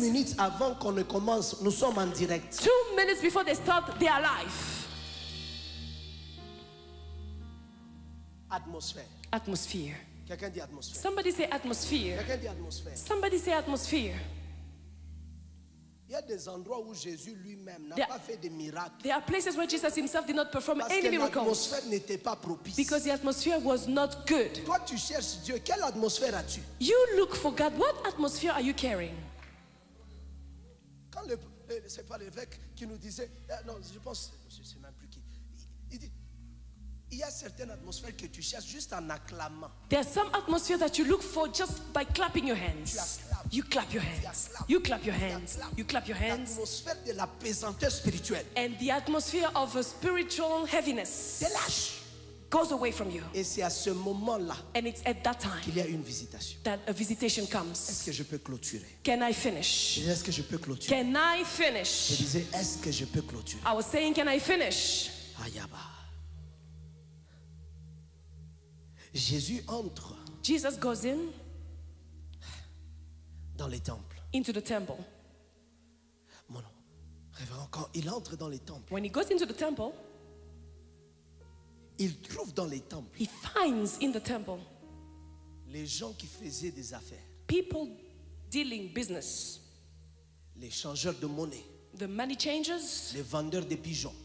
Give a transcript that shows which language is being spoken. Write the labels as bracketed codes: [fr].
[fr] minutes avant qu'on ne commence, nous sommes en direct. [en] 2 minutes before they start, they are live. [fr] Atmosphère. [en] Atmosphere. [fr] Quelqu'un dit atmosphère. [en] Somebody say atmosphere. [fr] Quelqu'un dit atmosphère. [en] Somebody say atmosphere. [fr] Il y a des endroits où Jésus lui-même n'a [en] There- [fr] pas fait de miracles [en] There are places where Jesus himself did not perform [fr] parce [en] any [fr] que [en] miracles [fr] l'atmosphère n'était pas propice. [en] because the atmosphere was not good. [fr] Toi, tu cherches Dieu. Quelle atmosphère as-tu? [en] You look for God. What atmosphere are you carrying? [fr] Quand c'est pas l'évêque qui nous disait, non, je pense, je ne sais même plus qui. Il dit, il y a certaines atmosphères que tu cherches juste en acclamant. [en] There's some atmosphere that you look for just by clapping your hands. You clap your hands. You clap your hands. You clap your hands. [fr] L'atmosphère de la pesanteur spirituelle. [en] And the atmosphere of a spiritual heaviness [fr] Te lâche. [en] goes away from you. [fr] Et c'est à ce moment-là [en] And it's at that time [fr] qu'il y a une visitation. [en] that a visitation [fr] Est-ce [en] comes. [fr] que je peux clôturer? [en] Can I [fr] Je [en] finish? [fr] disais, est-ce que je peux clôturer? [en] Can I [fr] Je [en] finish? [fr] disais, est-ce que je peux clôturer? [en] I was saying, can I finish? Ayaba. [fr] Jésus entre [en] Jesus goes in [fr] dans les temples. [en] into the temple. [fr] Mon révérend, quand il entre dans les temples, [en] When he goes into the temple, [fr] il trouve dans les temples [en] he finds in the temple [fr] les gens qui faisaient des affaires, [en] people dealing business, [fr] les changeurs de monnaie, [en] the money changers, [fr] les vendeurs de pigeons,